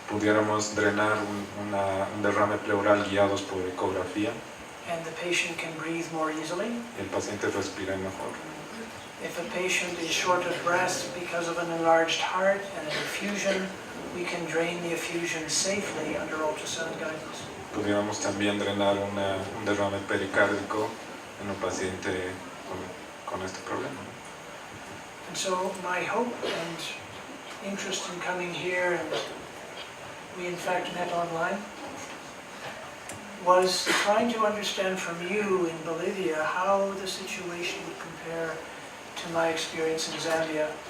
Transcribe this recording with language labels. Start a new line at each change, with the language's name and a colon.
Spanish: Pudiéramos drenar un derrame pleural guiados por ecografía
English: and the patient can breathe more easily.
Spanish: y el paciente respira mejor.
English: If a patient is short of breath because of an enlarged heart and an effusion, we can drain the effusion safely under ultrasound guidance.
Spanish: Pudiéramos también drenar un derrame pericárdico en un paciente con este problema.
English: And so my hope and interest in coming here, and we in fact met online, was trying to understand from you in Bolivia how the situation would compare to my experience in Zambia.